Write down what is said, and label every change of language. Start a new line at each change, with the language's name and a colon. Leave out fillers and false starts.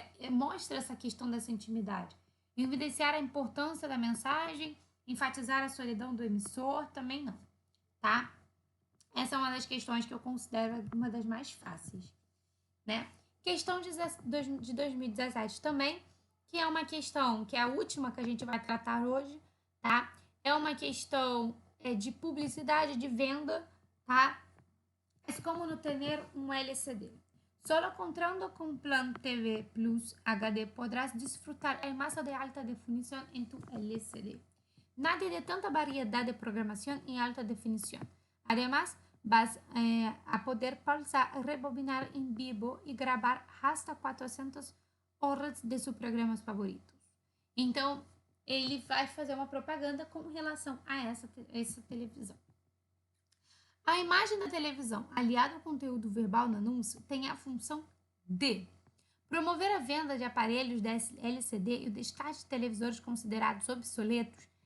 Portuguese: Mostra essa questão dessa intimidade. Evidenciar a importância da mensagem, enfatizar a solidão do emissor, também não, tá? Essa é uma das questões que eu considero uma das mais fáceis, né? Questão de 2017 também, que é uma questão, que é a última que a gente vai tratar hoje, tá? É uma questão de publicidade, de venda, tá? É como no ter um LCD.
Spanish: Solo contando con Plan TV Plus HD podrás disfrutar a imagen de alta definición en tu LCD. Nadie de tanta variedad de programación en alta definición. Además, vas a poder pausar, rebobinar en vivo y grabar hasta 400 horas de seus programas favoritos.
Portuguese: Então, ele vai fazer uma propaganda com relação a essa televisão. A imagem da televisão, aliada ao conteúdo verbal no anúncio, tem a função de promover a venda de aparelhos da LCD e o descarte de televisores considerados obsoletos.